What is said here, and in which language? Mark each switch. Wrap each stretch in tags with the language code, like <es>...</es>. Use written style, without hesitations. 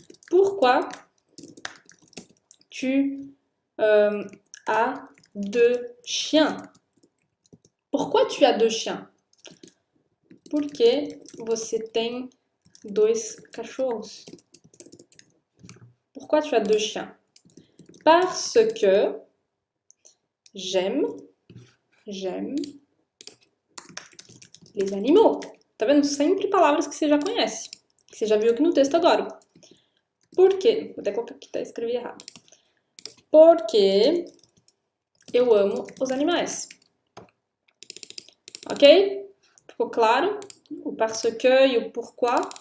<fr>Pourquoi tu as deux chiens? Pourquoi tu as deux chiens?</fr> <pt>Porque você tem dois cachorros.</pt> <fr>Pourquoi tu as deux chiens? Parce que j'aime les animaux.</fr> <pt>Tá vendo? Sempre palavras que você já conhece. Que você já viu aqui no texto agora. Por quê? Vou até colocar aqui, tá? Escrevi errado. Porque eu amo os animais. Ok? Ficou claro? O parce que e o pourquoi.</pt>